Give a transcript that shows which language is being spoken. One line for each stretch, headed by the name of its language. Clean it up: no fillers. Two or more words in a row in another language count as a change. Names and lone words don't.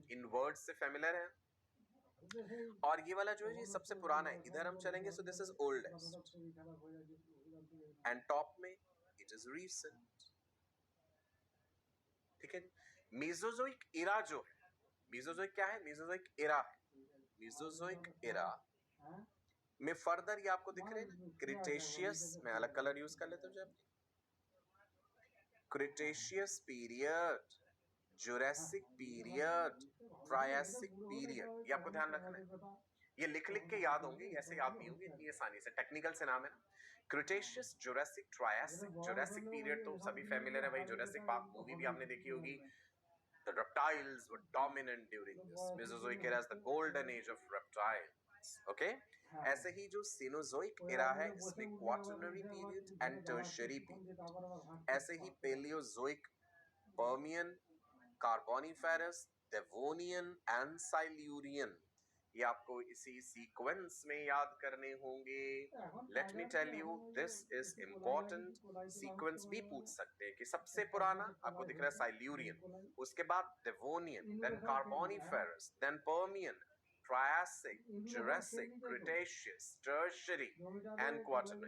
Hindi: इन वर्ड्स से फेमिलियर है. और ये वाला जो है ये सबसे पुराना है. इधर हम चलेंगे,
English: so this is oldest and top
Hindi: में
English: it is recent.
Hindi: ठीक है.
English: Mesozoic era
Hindi: जो है, मीजोजोइक क्या है?
English: Mesozoic era
Hindi: है.
English: Mesozoic era
Hindi: में फर्दर ये आपको दिख रहे हैं क्रिटेशियस. मैं अलग
English: color use
Hindi: कर लेता हूं जब.
English: Cretaceous period, Jurassic period, Triassic period.
Hindi: ये आपको ध्यान रखना है. ये लिख लिख के याद होंगे, ऐसे याद नहीं होंगे इतनी आसानी से. टेक्निकल से नाम है ना, क्रिटेशियस, जुरासिक, ट्रायसिक.
English: Jurassic period
Hindi: तो सभी फेमिलियर है भाई. जुरासिक पार्क मूवी भी आपने देखी होगी.
English: The reptiles were dominant during this. Mesozoic era is the golden age of reptiles.
Hindi: Okay? ऐसे ही जो
English: Cenozoic era
Hindi: है, इसमें
English: Quaternary period and Tertiary period.
Hindi: ऐसे ही Paleozoic, Permian, Carboniferous, Devonian and Silurian, ये आपको इसी सीक्वेंस में याद करने होंगे.
English: let me tell you, this is important.
Hindi: सीक्वेंस भी पूछ सकते हैं कि सबसे पुराना आपको दिख रहा है साइल्यूरियन, उसके बाद डेवोनियन, देन कार्बोनिफेरस, देन पर्मियन, ट्रायसिक, जुरासिक, क्रिटेशियस, टर्शियरी एंड क्वाटरनरी.